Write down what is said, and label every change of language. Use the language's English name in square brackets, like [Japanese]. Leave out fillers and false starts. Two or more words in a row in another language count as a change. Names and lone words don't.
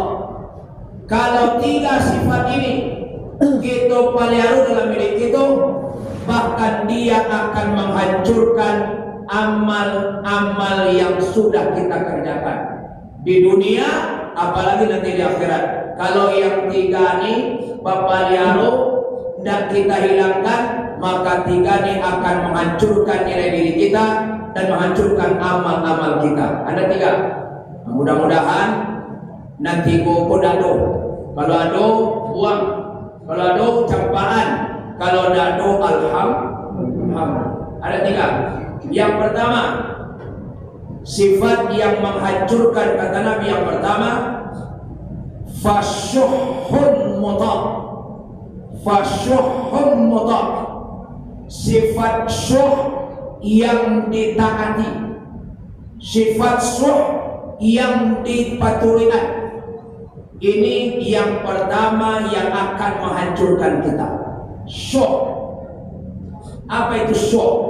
[Indonesian] Kalau 3 sifat ini kita pelihara dalam diri kita, bahkan dia akan menghancurkan amal-amal yang sudah kita kerjakan di dunia, apalagi nanti di akhirat. Kalau yang 3 ini pelihara dan kita hilangkan, maka 3 ini akan menghancurkan nilai diri kita dan menghancurkan amal-amal kita. [Minangkabau] Ada 3. Mudah-mudahan nanti kau dado. Kalau ado buang, kalau ado campaan, kalau dado alhamdulillah. [Indonesian] Ada 3. Yang pertama, sifat yang menghancurkan, kata Nabi yang pertama, [Arabic] fasyuhun muta'. Fasyuhun muta', [Indonesian] sifat syuh yang ditaati, sifat syuh yang dipatuhikan. Ini yang pertama yang akan menghancurkan kita. Syuh. Apa itu syuh?